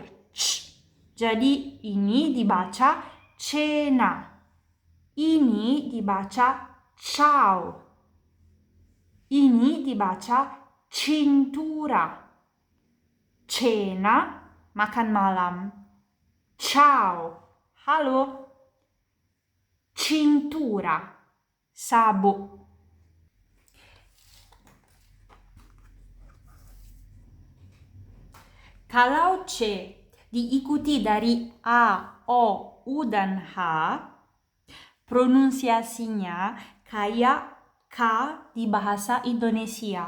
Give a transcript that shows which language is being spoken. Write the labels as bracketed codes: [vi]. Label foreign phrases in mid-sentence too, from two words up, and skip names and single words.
[id] Jadi, ini dibaca cena. Ini dibaca ciao. Ini dibaca cintura. Cena, makan malam. Ciao, halo. Cintura, sabuk. Kalau C diikuti dari A, O, U, dan H, pronunciasinya kayak K di bahasa Indonesia.